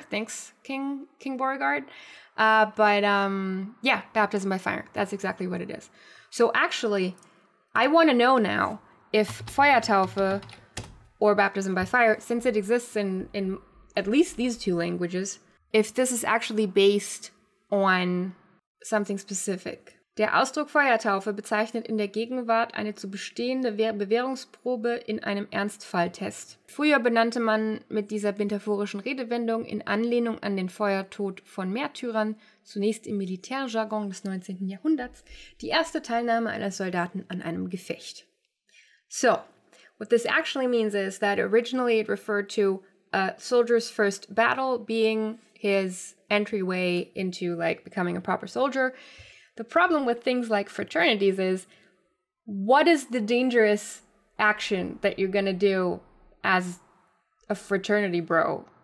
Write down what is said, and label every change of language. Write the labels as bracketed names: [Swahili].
[English] Thanks, King Beauregard. Yeah, baptism by fire. That's exactly what it is. So actually, I want to know now if Feuertaufe or baptism by fire, since it exists in at least these two languages, if this is actually based on something specific. [German] Der Ausdruck Feuertaufe bezeichnet in der Gegenwart eine zu bestehende Bewährungsprobe in einem Ernstfalltest. Früher benannte man mit dieser metaphorischen Redewendung in Anlehnung an den Feuertod von Märtyrern, zunächst im Militärjargon des 19. Jahrhunderts, die erste Teilnahme eines Soldaten an einem Gefecht. [English] So, what this actually means is that originally it referred to a soldier's first battle being his entryway into like becoming a proper soldier. The problem with things like fraternities is, what is the dangerous action that you're going to do as a fraternity bro?